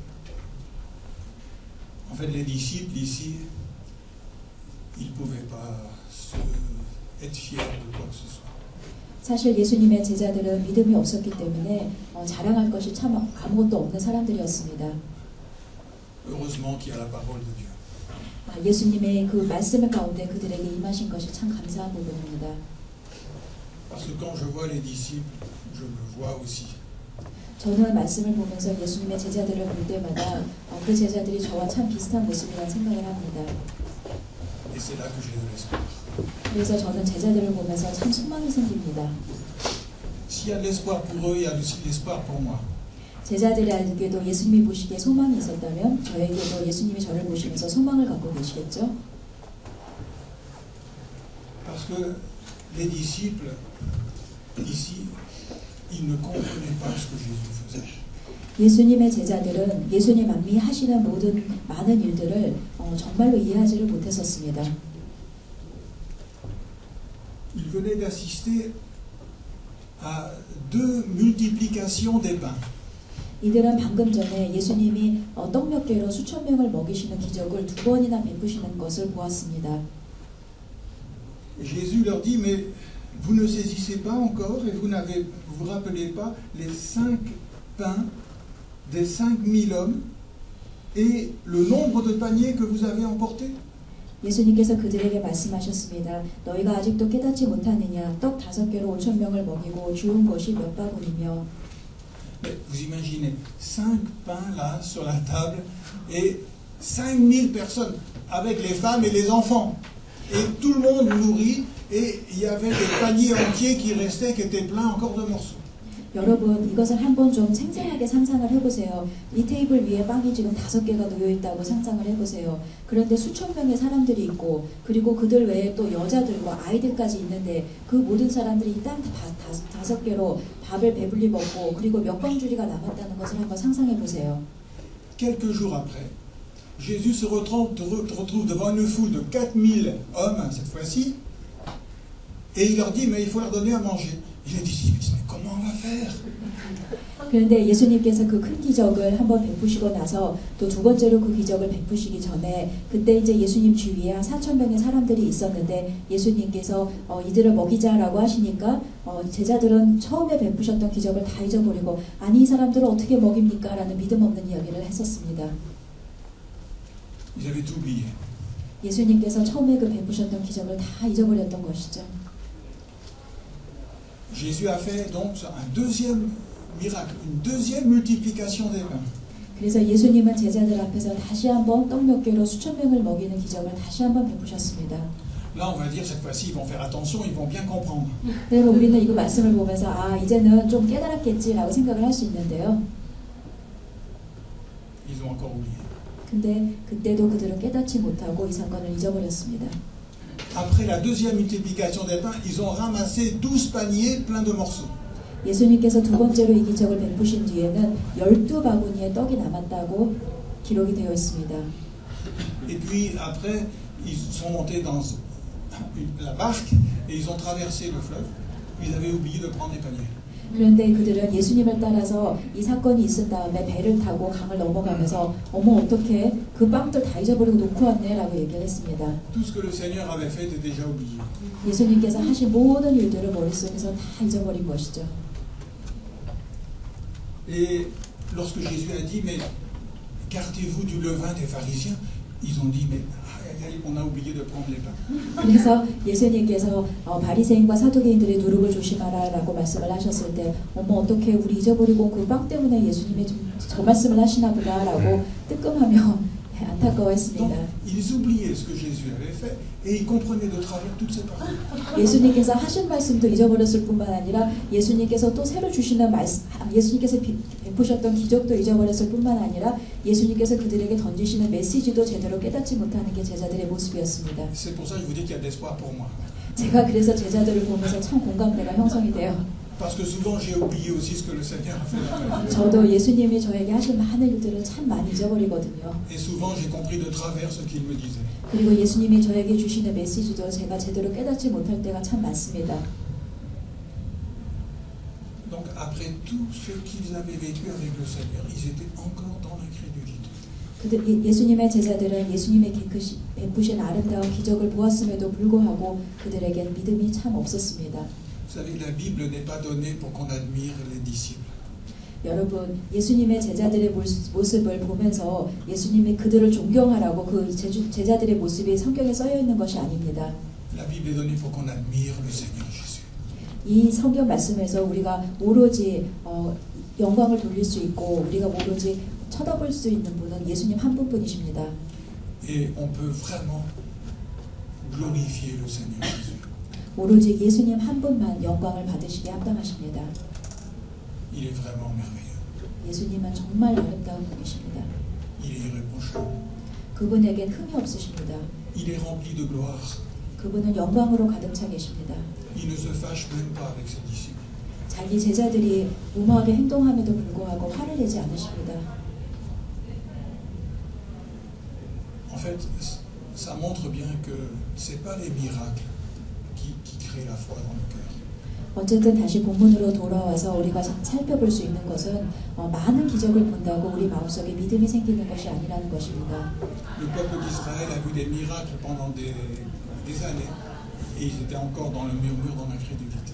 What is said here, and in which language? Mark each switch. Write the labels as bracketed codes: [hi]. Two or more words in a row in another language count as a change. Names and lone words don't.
[fr] En fait, les disciples ici, ils ne pouvaient pas être fiers de quoi que ce soit. [ko] 사실 예수님의 제자들은 믿음이 없었기 때문에 자랑할 것이 참 아무것도 없는 사람들이었습니다. [fr] Heureusement qu'il y a la parole de Dieu. [ko] 예수님의 그 말씀을 가운데 그들에게 임하신 것이 참 감사한 부분입니다. [fr] Parce que quand je vois les disciples, je me vois aussi. [ko] 저는 말씀을 보면서 예수님의 제자들을 볼 때마다 그 제자들이 저와 참 비슷한 모습이라는 생각을 합니다. [fr] Et c'est là que j'ai de l'espoir. [ko] 그래서 저는 제자들을 보면서 참 소망이 생깁니다. [fr] S'il y a de l'espoir pour eux, il y a aussi de l'espoir pour moi. [ko] 제자들에게도 예수님이 보시기에 소망이 있었다면 저에게도 예수님이 저를 보시면서 소망을 갖고 계시겠죠? [fr] Parce que les disciples, ici, ils ne comprenaient pas ce que Jésus faisait. [ko] 예수님의 제자들은 예수님 안미 하시는 모든 많은 일들을 정말로 이해하지를 못했었습니다. [fr] Ils venaient d'assister à 2 multiplications des pains. [ko] 이들은 방금 전에 예수님이 떡 몇 개로 수천 명을 먹이시는 기적을 2번이나 베푸시는 것을 보았습니다. [fr] Jésus leur dit, mais vous ne saisissez pas encore et vous vous rappelez pas les 5 pains des 5000 hommes et le nombre de paniers que vous avez emportés? [ko] 예수님께서 그들에게 말씀하셨습니다. 너희가 아직도 깨닫지 못하느냐? 떡 5개로 5,000명을 먹이고 주운 것이 몇 바구니며. [fr] Mais vous imaginez 5 pains là sur la table et 5000 personnes avec les femmes et les enfants. Et tout le monde nourrit et il y avait des paniers entiers qui restaient, qui étaient pleins encore de morceaux. [ko] 여러분, 이것을 한번 좀 생생하게 상상을 해보세요. 이 테이블 위에 빵이 지금 5개가 놓여있다고 상상을 해보세요. 그런데 수천 명의 사람들이 있고 그리고 그들 외에 또 여자들과 아이들까지 있는데 그 모든 사람들이 딱 5개로 밥을 배불리 먹고 그리고 몇 광주리가 남았다는 것을 한번 상상해보세요. [fr] Quelques jours après, Jésus se retrouve devant une foule de 4000 hommes cette fois-ci et il leur dit, mais il faut leur donner à manger. Et les disciples disent, mais comment on va faire? [ko] 그런데 예수님께서 그 큰 기적을 한번 베푸시고 나서 또 두 번째로 그 기적을 베푸시기 전에 그때 이제 예수님 주위에 한 4,000명의 사람들이 있었는데 예수님께서 이들을 먹이자라고 하시니까 제자들은 처음에 베푸셨던 기적을 다 잊어버리고 아니 이 사람들을 어떻게 먹입니까? 라는 믿음 없는 이야기를 했었습니다. [fr] Ils avaient tout oublié. [ko] 예수님께서 처음에 그 베푸셨던 기적을 다 잊어버렸던 것이죠. [fr] Jésus a fait donc un deuxième miracle, une deuxième multiplication des pains. [ko] 그래서 예수님은 제자들 앞에서 다시 한번 떡 몇 개로 수천 명을 먹이는 기적을 다시 한번 베푸셨습니다. [fr] Là, on va dire cette fois-ci, ils vont faire attention, ils vont bien comprendre. [ko] 그래서 우리는 이거 말씀을 보면서 아 이제는 좀 깨달았겠지라고 생각을 할 수 있는데요. [fr] Ils ont encore oublié. [ko] 근데 그때도 그들은 깨닫지 못하고 이 사건을 잊어버렸습니다. [fr] Après la deuxième multiplication des pains, ils ont ramassé 12 paniers pleins de morceaux. [ko] 예수님께서 두 번째로 이 기적을 베푸신 뒤에는 12바구니의 떡이 남았다고 기록이 되어 있습니다. [fr] Et puis après, ils sont montés dans la barque et ils ont traversé le fleuve. Ils avaient oublié de prendre les paniers. [ko] 그런데 그들은 예수님을 따라서 이 사건이 있은 다음에 배를 타고 강을 넘어가면서 어머 어떻게 그 빵들 다 잊어버리고 놓고 왔네 라고 얘기를 했습니다. [fr] Tout ce que le Seigneur avait fait était déjà oublié. [ko] 예수님께서 하신 모든 일들을 머릿속에서 다 잊어버린 것이죠. [fr] Et lorsque Jésus a dit, mais gardez-vous du levain des pharisiens, ils ont dit, mais on a oublié de prendre les pains. [ko] 그래서 예수님께서 바리새인과 사두개인들의 누룩을 조심하라라고 말씀을 하셨을 때 어머 어떻게 우리 잊어버리고 그 빵 때문에 예수님이 저 말씀을 하시나 보다라고 뜨끔하며 안타까워했습니다. [fr] Donc, ils oubliaient ce que Jésus avait fait et ils comprenaient de travers toutes ces paroles. [ko] 예수님께서 하신 말씀도 잊어버렸을 뿐만 아니라 예수님께서 또 새로 주시는 말씀, 예수님께서 베푸셨던 기적도 잊어버렸을 뿐만 아니라 예수님께서 그들에게 던지시는 메시지도 제대로 깨닫지 못하는 게 제자들의 모습이었습니다. [fr] C'est pour ça que je vous dis qu'il y a de l'espoir pour moi. [ko] 제가 그래서 제자들을 보면서 참 공감대가 형성이 돼요. [fr] Parce que souvent j'ai oublié aussi ce que le Seigneur a fait dans ma vie. [ko] 저도 예수님이 저에게 하신 많은 일들을 참 많이 잊어버리거든요. [fr] Et souvent j'ai compris de travers ce qu'il me disait. [ko] 그리고 예수님이 저에게 주시는 메시지도 제가 제대로 깨닫지 못할 때가 참 많습니다. [fr] Donc après tout ce qu'ils avaient vécu avec le Seigneur, ils étaient encore dans l'incrédulité. [ko] 예수님의 제자들은 예수님의 베푸신 아름다운 기적을 보았음에도 불구하고 그들에겐 믿음이 참 없었습니다. [fr] Vous savez, la Bible n'est pas donnée pour qu'on admire les disciples. [ko] 여러분, 예수님의 제자들의 모습을 보면서 예수님이 그들을 존경하라고 그 제자들의 모습이 성경에 써여 있는 것이 아닙니다. [fr] La Bible est donnée pour qu'on admire le Seigneur Jésus. [ko] 이 성경 말씀에서 우리가 오로지 영광을 돌릴 수 있고 우리가 오로지 쳐다볼 수 있는 분은 예수님 한 분뿐이십니다. [fr] Et on peut vraiment glorifier le Seigneur Jésus. [ko] 오로지 예수님 한 분만 영광을 받으시게 합당하십니다. [fr] Il est vraiment merveilleux. [ko] 예수님은 정말 아름다운 분이십니다. [fr] Il est irréprochable. [ko] 그분에겐 흠이 없으십니다. [fr] Il est rempli de gloire. [ko] 그분은 영광으로 가득 차 계십니다. [fr] Il ne se fâche même pas avec ses disciples. [ko] 자기 제자들이 무모하게 행동함에도 불구하고 화를 내지 않으십니다. [fr] En fait, ça montre bien que c'est pas les miracles qui créent la foi dans le cœur. [ko] 어쨌든 다시 본문으로 돌아와서 우리가 살펴볼 수 있는 것은 많은 기적을 본다고 우리 마음속에 믿음이 생기는 것이 아니라는 것입니다. [fr] Le peuple d'Israël a vu des miracles pendant des années et ils étaient encore dans le murmure, dans l'incrédulité.